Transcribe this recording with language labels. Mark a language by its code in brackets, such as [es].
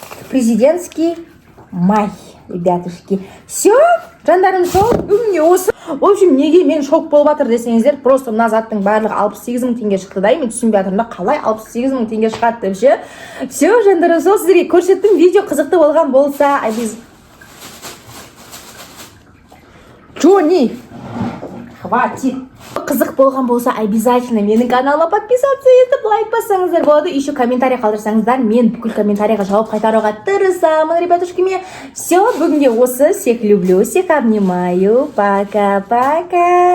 [ru] Президентский май, ребятушки. [kk] Все, жандарым сол, бүгінге осы. В общем, неге мен шок болып жатыр десеңіздер, просто мына заттың барлығы 68 мың теңге шықты да, мен түсінбей жатырмын, қалай 68 мың теңге шығады деп ше. Все, жандарым сол, сіздерге көрсеттім, видео қызықты болған болса, Джонни, хватит. Қызық болған болса, обязательно менің каналыма подписаться етіп, лайк бассаңыздар болады. Еще комментарий қалдырсаңыздар, мен бүкіл комментарийға жауап қайтаруға тырысамын, ребятушками. [ru] Все, [kk] бүгінге осы. [ru] Всех люблю, всех обнимаю. Пока-пока.